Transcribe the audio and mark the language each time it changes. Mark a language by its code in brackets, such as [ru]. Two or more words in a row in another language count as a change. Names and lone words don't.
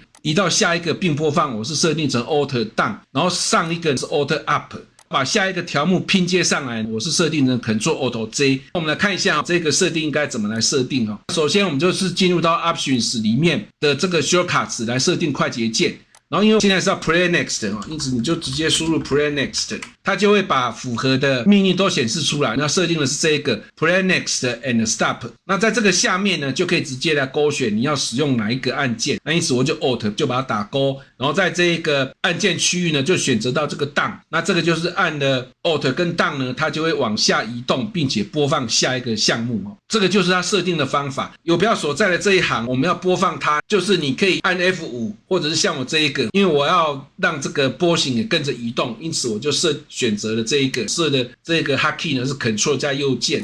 [zh] 移到下一個並播放，我是設定成 [en] Alt Down， [zh] 然後上一個是 [en] Alt Up。 [zh] 把下一個條目拼接上來，我是設定成 Ctrl-Alt-J。我們來看一下這個設定應該怎麼來設定。首先我們就是進入到 Options 裡面的這個 Shortcuts 來設定快捷鍵。然後因為現在是要 [en] Play Next， [zh] 因此你就直接輸入 [en] Play Next， [zh] 它就會把符合的命令都顯示出來。那設定的是這個 [en] Play Next and Stop。 [zh] 那在這個下面呢，就可以直接來勾選你要使用哪一個按鍵。那因此我就 Alt 就把它打勾，然後在這個按鍵區域呢，就選擇到這個 Down。那這個就是按了 Alt 跟 Down 呢，它就會往下移動，並且播放下一個項目。這個就是它設定的方法。游標所在的這一行，我們要播放它，就是你可以按 F5， 或者是像我這一個。因為我要讓這個波形也跟着移動，因此我就選擇了這一個設的這個 Hotkey 呢是 Ctrl 加右鍵。